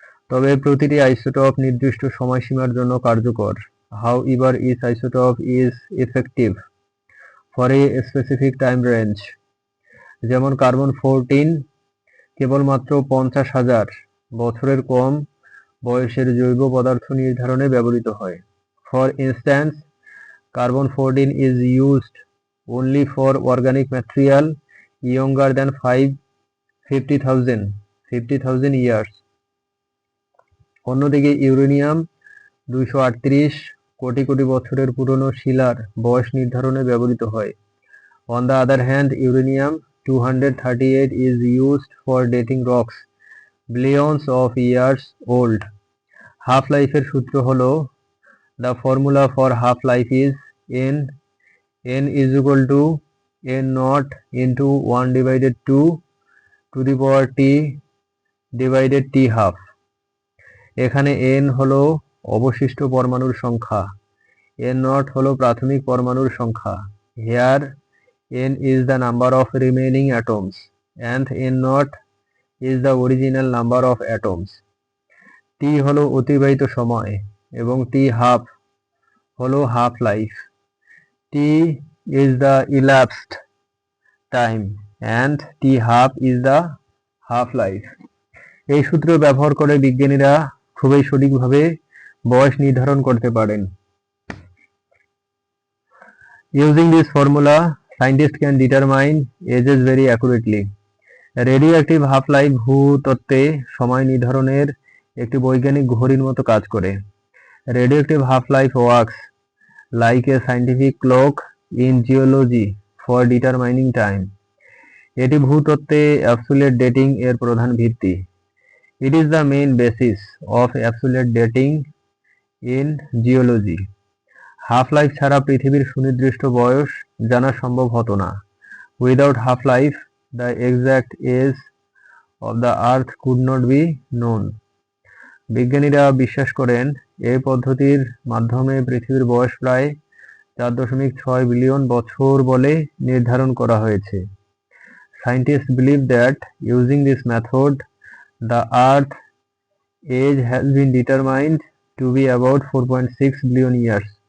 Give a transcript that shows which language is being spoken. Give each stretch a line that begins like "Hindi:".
Bangla: তবে প্রতিটি আইসোটোপ নির্দিষ্ট সময়সীমার জন্য কার্যকর।
English: However, each isotope is effective for a specific time range.
Bangla: যেমন কার্বন 14 কেবলমাত্র 50,000 বছরের কম বয়সের জৈব পদার্থ নির্ধারণে ব্যবহৃত হয়।
English: For instance, carbon 14 is used only for organic material younger than 50,000 years.
Bangla: অন্যদিকে ইউরেনিয়াম 238 কোটি কোটি বছরের পুরনো শিলার বয়স নির্ধারণে ব্যবহৃত হয়।
English: On the other hand, uranium 238 is used for dating rocks billions of years old.
Bangla: Half-life-এর সূত্র হলো,
English: the formula for half-life is n is equal to n naught into 1 divided 2 to the power t divided t half.
Bangla: এখানে n হলো অবশিষ্ট পরমাণুর সংখ্যা, n naught হলো প্রাথমিক পরমাণুর সংখ্যা।
English: Here n is the number of remaining atoms and n naught is the original number of atoms.
Bangla: t হলো অতিবাহিত সময় এবং t half হলো half life.
English: t is the elapsed time and t half is the half life.
Bangla: এই সূত্র ব্যবহার করে বিজ্ঞানীরা খুবই সঠিকভাবে বয়স নির্ধারণ করতে পারেন।
English: Using this formula, scientists can determine ages very accurately.
Bangla: Radioactive half life ভূতত্ত্বে সময় নির্ধারণের একটি বৈজ্ঞানিক ঘড়ির মতো কাজ করে।
English: Radioactive half life works like a scientific clock in geology for determining time.
Bangla: এটি ভূতত্ত্বে অ্যাবসোলিউট ডেটিং এর প্রধান ভিত্তি।
English: It is the main basis of absolute dating in geology.
Bangla: Half life ছাড়া পৃথিবীর সুনির্দিষ্ট বয়স জানা সম্ভব হতো না।
English: Without half life, the exact age of the earth could not be known.
Bangla: বিজ্ঞানীরা বিশ্বাস করেন এই পদ্ধতির মাধ্যমে পৃথিবীর বয়স প্রায় 4.6 বিলিয়ন বছর বলে নির্ধারণ করা হয়েছে।
English: Scientists believe that using this method, the Earth age has been determined to be about 4.6 billion years.